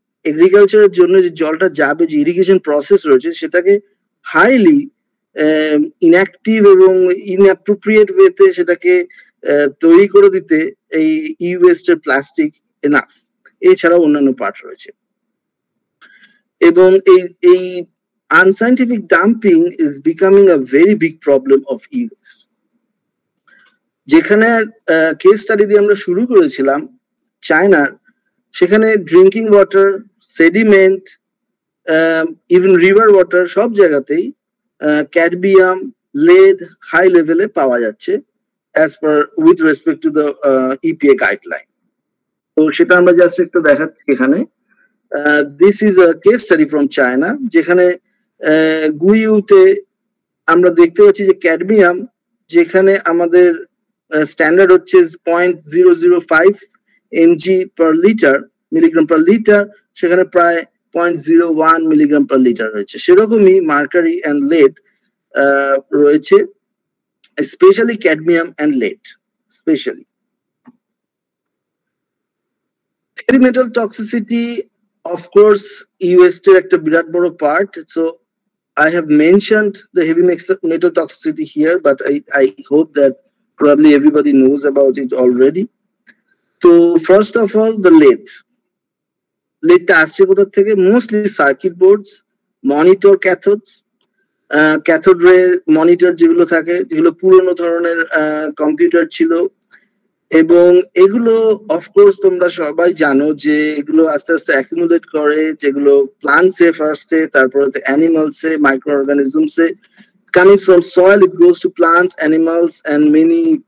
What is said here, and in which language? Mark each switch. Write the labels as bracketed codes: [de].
[bn] এগ্রিকালচারের জন্য যে জলটা যাবে, যে ইরিগেশন প্রসেস রয়েছে, সেটাকে হাইলি ইনঅ্যাক্টিভ এবং ইনঅ্যাপ্রোপ্রিয়েট ওয়েতে সেটাকে তৈরি করে দিতে এই ই ওয়েস্টের প্লাস্টিক এনাফ, এছাড়াও অন্যান্য পার্ট রয়েছে। এবং এই [en] unscientific dumping is becoming a very big problem of e-waste. [bn] যেখানে কেস স্টাডি দিয়ে আমরা শুরু করেছিলাম চায়নার, সেখানে drinking water, sediment, even river water, সব জায়গাতেই ক্যাডমিয়াম, lead হাই লেভেলে পাওয়া যাচ্ছে [en] as per with respect to the EPA guideline. [bn] তো সেটা আমরা জাস্ট একটু দেখাচ্ছি এখানে। [en] This is a case study from China, [bn] যেখানে গুইউতে আমরা দেখতে পাচ্ছি যে ক্যাডমিয়াম, যেখানে আমাদের স্ট্যান্ডার্ড হচ্ছে 0.005 mg per liter, milligram per litre, সেখানে প্রায় 0.01 মিলিগ্রাম পার লিটার রয়েছে। সেরকমই মার্কারি অ্যান্ড লেড রয়েছে, specially cadmium and lead specially. Heavy metal toxicity [en] of course [bn] e-waste এর একটা বিরাট বড় part. [en] So I have mentioned the heavy metal toxicity here, but I hope that probably everybody knows about it already. So first of all, the leadটা [bn] আসছে কোথা থেকে? [en] Mostly circuit boards, monitor cathodes, [bn] cathode ray monitor যেগুলো থাকে, যেগুলো পুরনো ধরনের computer ছিল, এবং এগুলো অফকোর্স তোমরা সবাই জানো যে এগুলো আস্তে আস্তে অ্যাকুমুলেট করে, যেগুলো প্লান্টসে ফার্স্টে, তারপরে অ্যানিমালসে, micro অর্গানিজমসে, [en] coming from soil it goes to plants, animals and many